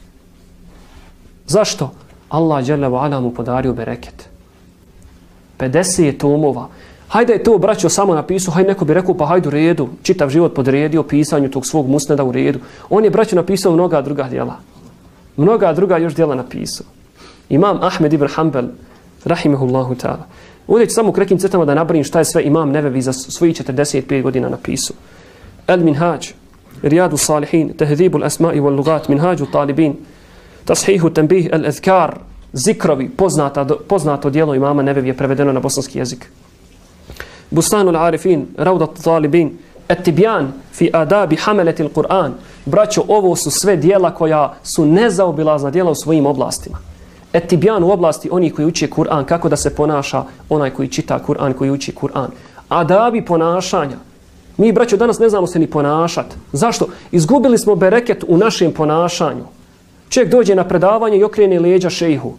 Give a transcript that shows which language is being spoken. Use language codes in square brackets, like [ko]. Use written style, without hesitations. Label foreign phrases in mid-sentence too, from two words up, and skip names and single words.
[bs] Zašto? Allah [ar] جل وعلا [bs] mu podario bereket. 50 tomova. Hajde je to, braćo, samo napisao, hajde neko bi rekao, pa hajde u redu, čitav život podredio pisanju tog svog Musneda u redu. On je, braćo, napisao mnoga druga djela. Mnoga druga još djela napisao. Imam Ahmed ibn Hanbal, [ar] رحمه الله تعالى. [bs] Ovdje ću samo u kratkim crtama da nabrojim šta je sve Imam Nevevi za svojih 45 godina napisao. El Minhaj, Rijadu Salihin, Tehzibu al-Asma'i wal-Lugat, Minhaju Talibin, Tashihu Tanbih al-Azkar, Zikrovi, poznato djelo Imama Nevevi je prevedeno na bosanski jezik. Bustanu al-Arifin, Raudat Talibin, At-Tibyan fi adabi hamalati al-Qur'an. Braćo, ovo su sve djela koja su nezaobilazna djela u svojim oblastima. At-Tibyan u oblasti onih koji uče Kur'an, kako da se ponaša onaj koji čita Kur'an, koji uči Kur'an. Adabi ponašanja. Mi, braćo, danas ne znamo se ni ponašati. Zašto? Izgubili smo bereket u našem ponašanju. Čovjek dođe na predavanje i okrene leđa šejhu.